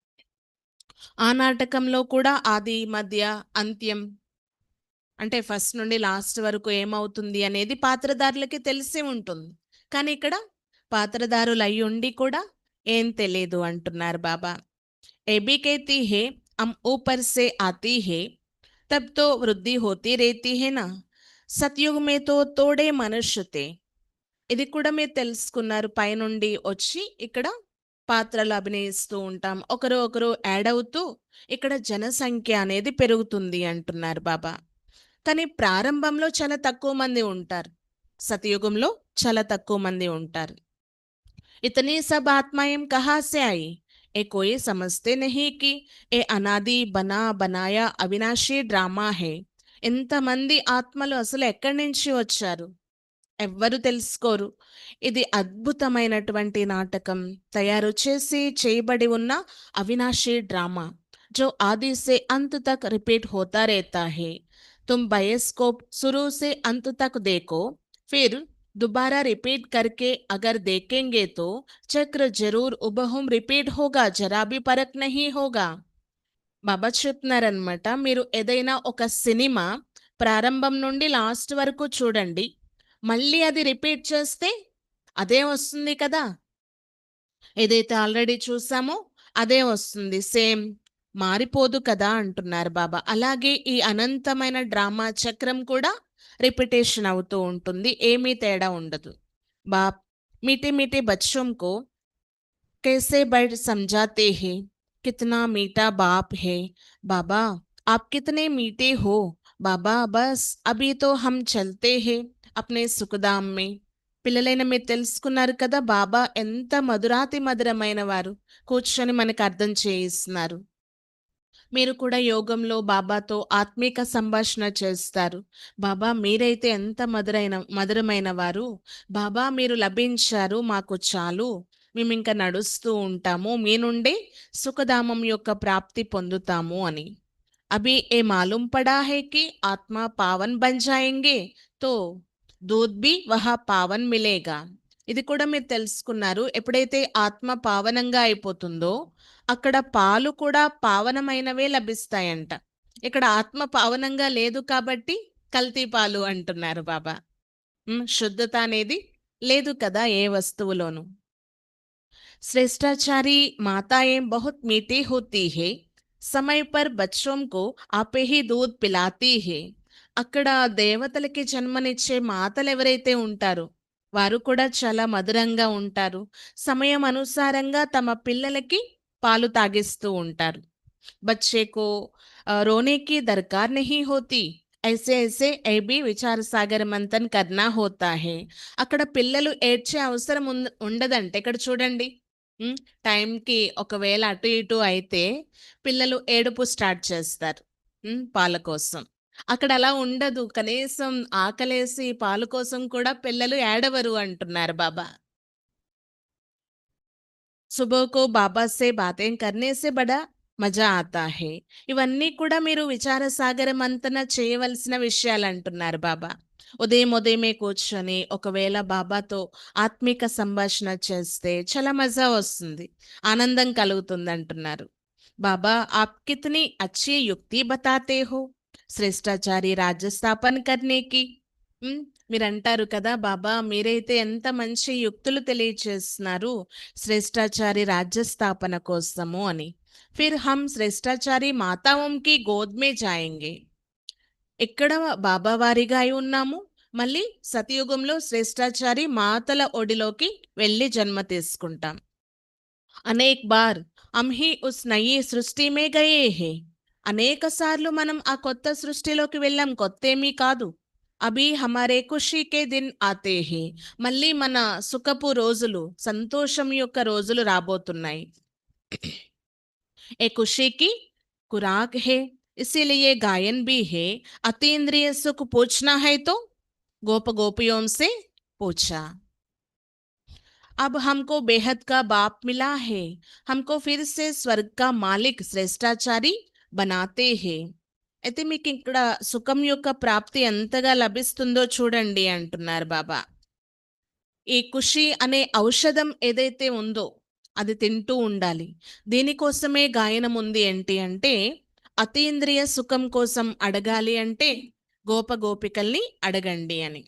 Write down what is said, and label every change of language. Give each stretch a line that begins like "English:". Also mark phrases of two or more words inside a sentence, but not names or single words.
Telugu: ఆ నాటకంలో కూడా ఆది మధ్య అంత్యం అంటే ఫస్ట్ నుండి లాస్ట్ వరకు ఏమవుతుంది అనేది పాత్రధారులకి తెలిసి ఉంటుంది. కానీ ఇక్కడ పాత్రధారులు అయి ఉండి కూడా ఏం తెలియదు అంటున్నారు బాబా.
Hindi: ఏబీ कहती है हम ऊपर से आती है तब तो वृद्धि होती रहती है ना, सतयुग में तो थोड़े मनुष्य थे.
Telugu: ఇది కూడా మీరు తెలుసుకున్నారు, పైనుండి వచ్చి ఇక్కడ పాత్రలు అభినయిస్తూ ఉంటాం, ఒకరు ఒకరు యాడ్ అవుతూ ఇక్కడ జనసంఖ్య అనేది పెరుగుతుంది అంటున్నారు బాబా. కానీ ప్రారంభంలో చాలా తక్కువ మంది ఉంటారు, సతయుగంలో చాలా తక్కువ మంది ఉంటారు.
Hindi: इतनी सब आत्माएं कहाँ से आई, ये कोई समझते नहीं कि ये अनादि बना बनाया अविनाशी డ్రామా है.
Telugu: ఎంతమంది ఆత్మలు అసలు ఎక్కడి నుంచి వచ్చారు ఎవ్వరు తెలుసుకోరు. ఇది అద్భుతమైనటువంటి నాటకం, తయారు చేసి చేయబడి ఉన్న అవినాశీ డ్రామా,
Hindi: जो आदि से अंत तक रिपीट होता रहता है. तुम बायोस्कोप शुरू से अंत तक देखो, फिर दोबारा रिपीट करके अगर देखेंगे तो चक्र जरूर उबहुम रिपीट होगा, जरा भी फर्क नहीं होगा.
Telugu: బాబా చెప్తున్నారనమాట, మీరు ఏదైనా ఒక సినిమా ప్రారంభం నుండి లాస్ట్ వరకు చూడండి, మళ్ళీ అది రిపీట్ చేస్తే అదే వస్తుంది కదా. ఏదైతే ఆల్రెడీ చూసామో అదే వస్తుంది, సేమ్, మారిపోదు కదా అంటున్నారు బాబా. అలాగే ఈ అనంతమైన డ్రామా చక్రం కూడా రిపిటేషన్ అవుతూ ఉంటుంది, ఏమీ తేడా ఉండదు.
Hindi: बाप मीठे मीठे बच्चों को कैसे बड़ समझाते हैं, कितना मीठा बाप है बाबा, आप कितने मीठे हो बाबा, बस अभी तो हम चलते हैं अपने सुखधाम में.
Telugu: పిల్లలైన మీరు తెలుసుకున్నారు కదా బాబా ఎంత మధురాతి మధురమైన వారు, కూర్చొని మనకు అర్థం చేయిస్తున్నారు. మీరు కూడా యోగంలో బాబాతో ఆత్మీక సంభాషణ చేస్తారు. బాబా మీరైతే ఎంత మధురమైన వారు, బాబా మీరు లభించారు మాకు చాలు, మేము ఇంకా నడుస్తూ ఉంటాము, మీ నుండి సుఖధామం యొక్క ప్రాప్తి పొందుతాము అని.
Hindi: अभी ये मालूम पड़ा है कि आत्मा पावन बन जाएंगे तो दूध भी वहाँ पावन मिलेगा.
Telugu: ఇది కూడా మీరు తెలుసుకున్నారు. ఎప్పుడైతే ఆత్మ పావనంగా అయిపోతుందో అక్కడ పాలు కూడా పావనమైనవే లభిస్తాయంట. ఇక్కడ ఆత్మ పావనంగా లేదు కాబట్టి కల్తీ పాలు అంటున్నారు బాబా. శుద్ధత అనేది లేదు కదా ఏ వస్తువులోనూ.
Hindi: श्रेष्ठाचारी माताएं बहुत मीठी होती है, समय पर बच्चों को आपे ही दूध पिलाती है.
Telugu: అక్కడ దేవతలకి జన్మనిచ్చే మాతలు ఎవరైతే ఉంటారో వారు కూడా చాలా మధురంగా ఉంటారు. సమయం అనుసారంగా తమ పిల్లలకి పాలు తాగిస్తూ ఉంటారు.
Hindi: बच्चे को रोने की दरकार नहीं होती. ऐसे ऐसे ये भी विचार सागर मंथन करना होता है.
Telugu: అక్కడ పిల్లలు ఏడ్చే అవసరం ఉండదంటే ఇక్కడ చూడండి. ఉమ్, టైంకి ఒకవేళ అటు ఇటు అయితే పిల్లలు ఏడుపు స్టార్ట్ చేస్తారు పాల కోసం. అక్కడ అలా ఉండదు. కనీసం ఆకలేసి పాలు కోసం కూడా పిల్లలు ఏడవరు అంటున్నారు బాబా.
Hindi: सुबह को बाबा से बातें करने से बड़ा मज़ा आता है.
Telugu: ఇవన్నీ కూడా మీరు విచార సాగర మంతన చేయవలసిన విషయాలు అంటున్నారు బాబా. ఉదయం ఉదయమే కూర్చొని ఒకవేళ బాబాతో ఆత్మిక సంభాషణ చేస్తే చాలా మజా వస్తుంది, ఆనందం కలుగుతుంది అంటున్నారు బాబా.
Hindi: आप कितनी अच्छी युक्ति बताते हो श्रेष्ठाचारी राज्य स्थापन करने की. ఉమ్,
Telugu: మీరంటారు కదా బాబా, మీరైతే ఎంత మంచి యుక్తులు తెలియచేస్తున్నారు శ్రేష్టాచారి రాజ్య స్థాపన కోసము అని.
Hindi: फिर हम श्रेष्ठाचारी మాతాओं की गोद में जाएंगे.
Telugu: ఎక్కడ బాబా వారిగా అయి ఉన్నాము, మళ్ళీ సతయుగంలో శ్రేష్టాచారి మాతల ఒడిలోకి వెళ్ళి జన్మ తీసుకుంటాం.
Hindi: अनेक बार हम ही उस नई सृष्टि में गए हैं.
Telugu: అనేక సార్లు మనం ఆ కొత్త సృష్టిలోకి వెళ్ళాం, కొత్త ఏమీ కాదు.
Hindi: अभी हमारे खुशी के दिन आते हैं.
Telugu: మళ్ళీ మన సుఖపు రోజులు, సంతోషం యొక్క రోజులు రాబోతున్నాయి.
Hindi: ఏ खुशी की खुराक है, इसीलिए गायन भी है. अतीन्द्रिय सुख पूछना है तो गोप गोपियों से पूछा. अब हमको बेहद का बाप मिला है, हमको फिर से स्वर्ग का मालिक श्रेष्ठाचारी बनाते हैं.
Telugu: అయితే మీకు ఇక్కడ సుఖం యొక్క ప్రాప్తి ఎంతగా లభిస్తుందో చూడండి అంటున్నారు బాబా. ఈ ఖుషి అనే ఔషధం ఏదైతే ఉందో అది తింటూ ఉండాలి. దీనికోసమే గాయనం ఉంది ఏంటి అంటే అతీంద్రియ సుఖం కోసం అడగాలి అంటే గోప గోపికల్ని అడగండి అని.